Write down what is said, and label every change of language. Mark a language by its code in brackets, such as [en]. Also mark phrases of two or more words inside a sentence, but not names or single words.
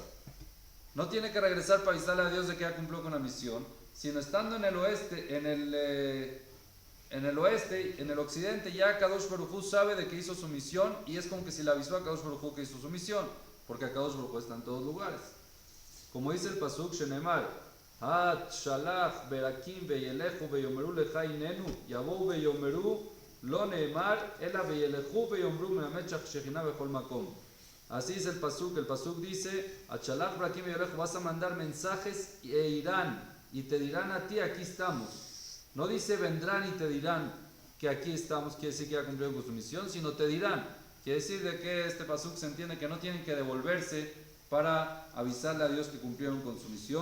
[es] No tiene que regresar para avisarle a Dios de que ya cumplió con la misión, sino estando en el oeste, en el occidente, ya [he] קדוש ברוך הוא [es] sabe de que hizo su misión, y es como que si le avisó a [he] קדוש ברוך הוא [es] que hizo su misión, porque [he] קדוש ברוך הוא [es] está en todos lugares. Como dice el [he] Pasuk, שנאמר, התשלח ברקים וילכו ויאמרו לך הננו, יבואו ויאמרו לא נאמר אלא וילכו ויאמרו מלמד שהשכינה בכל מקום. [es] Así dice el Pasuk dice, [he] התשלח ברקים וילכו, [es] vas a mandar mensajes e irán, y te dirán a ti, aquí estamos. No dice vendrán y te dirán que aquí estamos, quiere decir que ya cumplieron con su misión, sino te dirán. Quiere decir de que este pasuk se entiende que no tienen que devolverse para avisarle a Dios que cumplieron con su misión.